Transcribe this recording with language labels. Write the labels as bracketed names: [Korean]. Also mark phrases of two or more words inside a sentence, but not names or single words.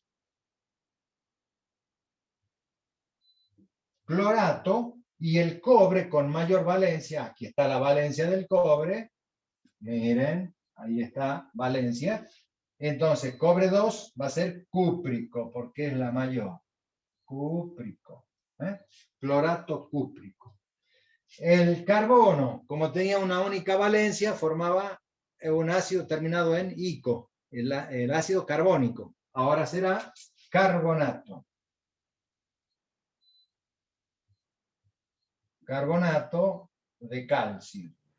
[Spanish] Clorato, y el cobre con mayor valencia, aquí está la valencia del cobre, miren, ahí está valencia. Entonces, cobre 2 va a ser cúprico, porque es la mayor. Cúprico. Clorato cúprico. El carbono, como tenía una única valencia, formaba un ácido terminado en ico, el ácido carbónico. Ahora será carbonato. carbonato de calcio.